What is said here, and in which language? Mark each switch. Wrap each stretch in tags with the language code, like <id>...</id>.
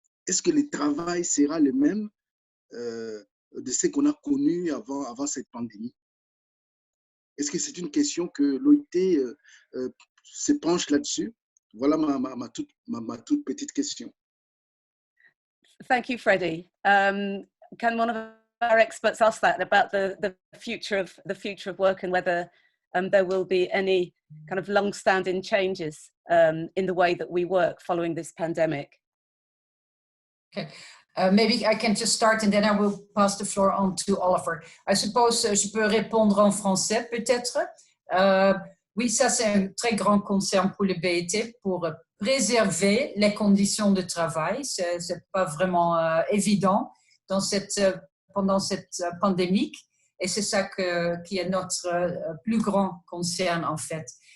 <fr>Est-ce que le travail sera le même de ce qu'on a connu avant cette pandémie? Est-ce que c'est une question que l'OIT se penche là-dessus? Voilà ma toute petite question.</fr> <en>Thank you, Freddie. Can one of our experts ask that about the future of work and whether there will be any kind of long-standing changes in the way that we work following this pandemic? Okay, maybe I can just start and then I will pass the floor on to Oliver. I suppose</en> <fr>je peux répondre en français peut-être. Oui, ça c'est un très grand concern pour le BIT pour préserver les conditions de travail. C'est pas vraiment évident pendant cette pandémie et c'est ça qui est notre plus grand concern en fait.</fr>